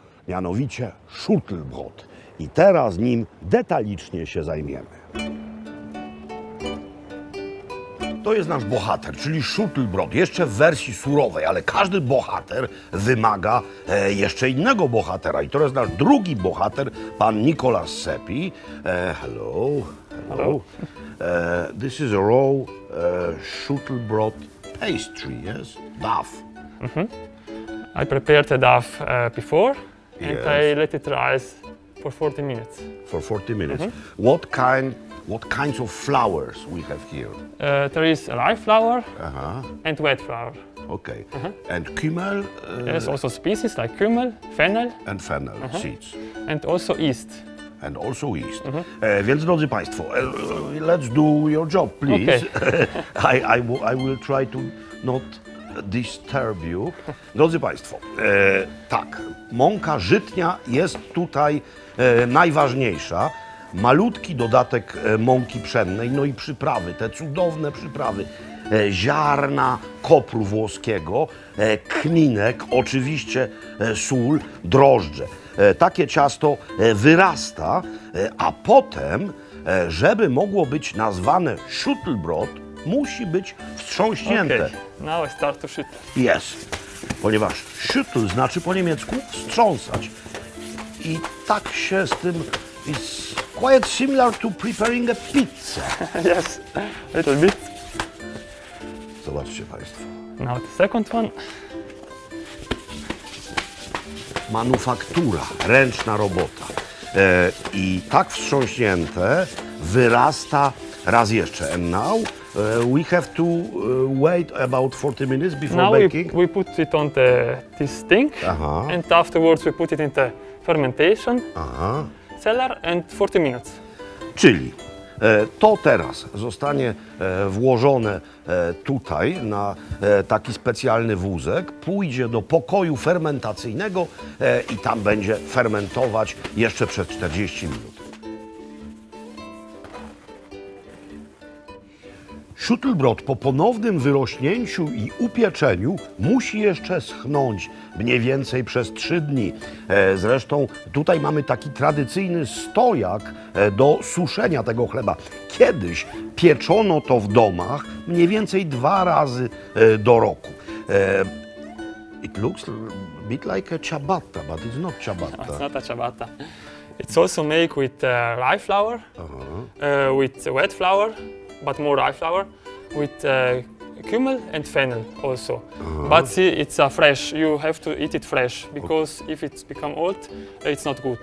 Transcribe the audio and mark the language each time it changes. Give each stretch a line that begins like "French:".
Polish: Mianowicie Schüttelbrot. I teraz nim detalicznie się zajmiemy. To jest nasz bohater, czyli Schüttelbrot, jeszcze w wersji surowej, ale każdy bohater wymaga jeszcze innego bohatera. I to jest nasz drugi bohater, pan Nicolas Seppi.
English: Hello. Hello. This is a raw Schüttelbrot pastry, yes? Duff. I prepared the duff before and Yes. I let it rise for 40 minutes. For 40 minutes. What kinds of flours we have here? There is rye flour Uh-huh. and wheat flour. Okay. And kümmel There's also species like kümmel, fennel and fennel seeds. and also yeast. And also yeast.
Polish: Więc drodzy Państwo,
English: let's do your job, please. Okay. I will try to not disturb you.
Polish: Drodzy Państwo, tak, mąka żytnia jest tutaj najważniejsza. Malutki dodatek mąki pszennej, no i przyprawy, te cudowne przyprawy. Ziarna kopru włoskiego, kminek, oczywiście sól, drożdże. Takie ciasto wyrasta, a potem, żeby mogło być nazwane Schüttelbrot, musi być wstrząśnięte.
English: Okay. Now I start to shoot.
Polish: Jest, ponieważ Schüttel znaczy po niemiecku wstrząsać. I tak się z tym
English: quite similar to preparing a pizza. Yes, a little bit.
Polish: Zobaczcie Państwo.
English: Now the second one.
Polish: Manufaktura, ręczna robota. I tak wstrząśnięte wyrasta raz jeszcze.
English: And now we have to wait about 40 minutes before Now baking. we put it on this thing, Aha. and afterwards we put it in the fermentation Aha. cellar and 40 minutes.
Polish: Czyli to teraz zostanie włożone tutaj na taki specjalny wózek, pójdzie do pokoju fermentacyjnego i tam będzie fermentować jeszcze przez 40 minut. Schüttelbrot po ponownym wyrośnięciu i upieczeniu musi jeszcze schnąć mniej więcej przez 3 dni. Zresztą tutaj mamy taki tradycyjny stojak do suszenia tego chleba. Kiedyś pieczono to w domach mniej więcej 2 razy do roku.
English: It looks a bit like a ciabatta, but it's not It's ciabatta. not a ciabatta. It's also made with rye flour, with wet flour, but more rye flour, with kümmel and fennel also. But see, it's fresh. You have to eat it fresh because if it's become old, it's not good.